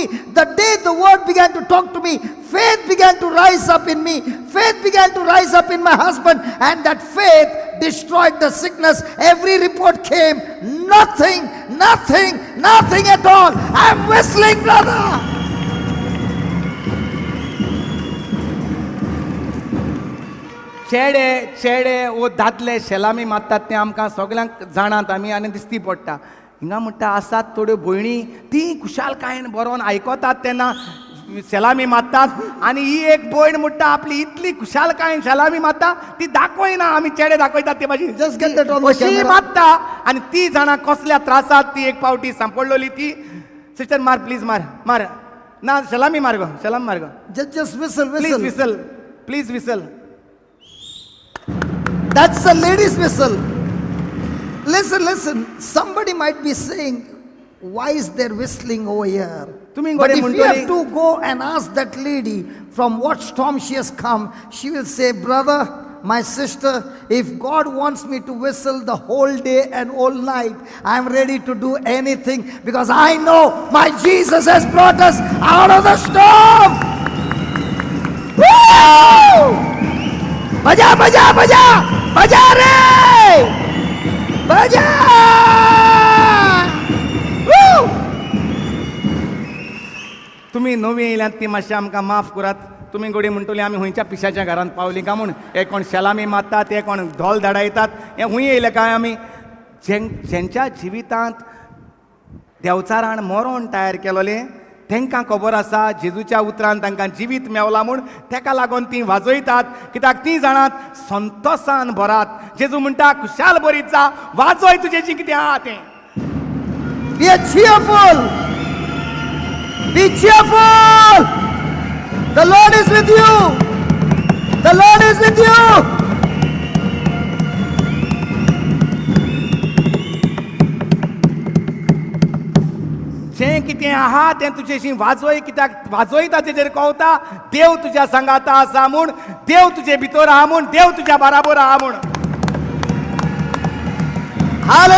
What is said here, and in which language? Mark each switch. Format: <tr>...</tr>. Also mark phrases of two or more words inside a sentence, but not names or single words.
<en>The day the word began to talk to me, faith began to rise up in me. Faith began to rise up in my husband, and that faith destroyed the sickness. Every report came, nothing at all. I'm whistling, brother.</en> <kok>चेडे वो दादले शेलामी मारतात ते आमकां सगळ्यांक जाणात आमी आनी दिसती पडटा. हिंगा म्हणटा आसात थोड्यो भयणी, ती खुशालकायेन बरोवन आयकतात तेन्ना शेलामी मारतात, आनी ही एक भयण म्हणटा आपली इतली खुशालकायेन शेलामी मारता ती दाखयना. आमी चेडे दाखयतात ते भाशेन</kok> <en>Just get that on the</en> <kok>अशी</kok> <en>camera.</en> <kok>मारता, आनी ती जाणां कसल्या त्रासात ती एक पावटी सांपडलेली. ती सिस्टर मार प्लीज, मार ना, शेलामी मार गो, शेलामी मार गो,</kok> <en>Just whistle, प्लीज whistle. whistle, please whistle. That's a lady's whistle. Listen. Somebody might be saying, why is there whistling over here?</en> <kok>तुम्ही</kok> <en>But</en> <kok>गोडे</kok> <en>if we</en> <kok>म्हणटोली-</kok> <en>have to go and ask that lady from what storm she has come, she will say, brother, my sister, if God wants me to whistle the whole day and all night, I am ready to do anything because I know my Jesus has brought us out of the storm. Woo! Baja re! Baja! Woo!</en> <kok>तुम्ही नवी येयल्यात ती मातशें आमकां माफ करात. तुमी गोडी म्हणटली आमी हुंयच्या पिशाच्या घरांत पावली काय म्हूण. हे कोण शेलामी मारतात, हे कोण ढोल धाडायतात, हे हुंय येयले काय आमी. ज्यांच्या जिवितांत देवचारान मरण तयार केलोलें तांकां खबर आसा जेजूच्या उतरान तांकां जिवीत मेवला म्हूण. ताका लागून ती वाजयतात, कित्याक ती जाणात संतोशान भरात. जेजू म्हणटा खुशाल बरीत जा, वाजय तुजें जें कितें आहा तें.</kok> <en>Be cheerful. Be cheerful. The Lord is with you. The Lord is with you.</en> <kok>जें कितें आहा तें तुजेशी वाजोय, कित्याक वाजोयता तेजेर कळटा देव तुज्या सांगाता आसा म्हूण, देव तुजे भितर आहा म्हूण, देव तुज्या बराबर आहा म्हूण.</kok>